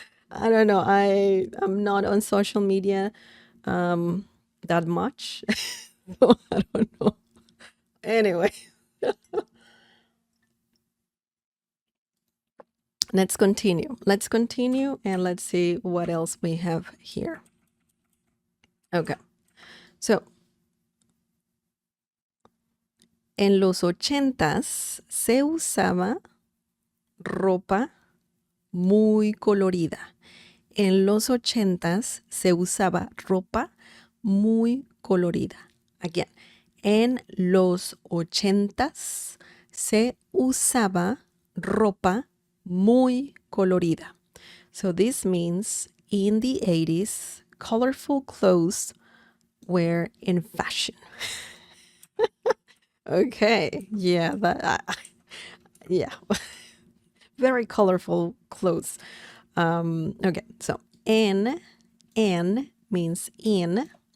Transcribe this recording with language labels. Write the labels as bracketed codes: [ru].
[en] I don't know. I'm not on social media that much. So I don't know. Anyway, let's continue. Let's continue and let's see what else we have here. Okay. [es] So, en los 80s se usaba ropa muy colorida. En los 80s se usaba ropa muy colorida. Again, en los 80s se usaba ropa muy colorida. [en] So this means in the 80s, colorful clothes were in fashion. Okay, yeah, yeah, very colorful clothes. Okay, so en means in.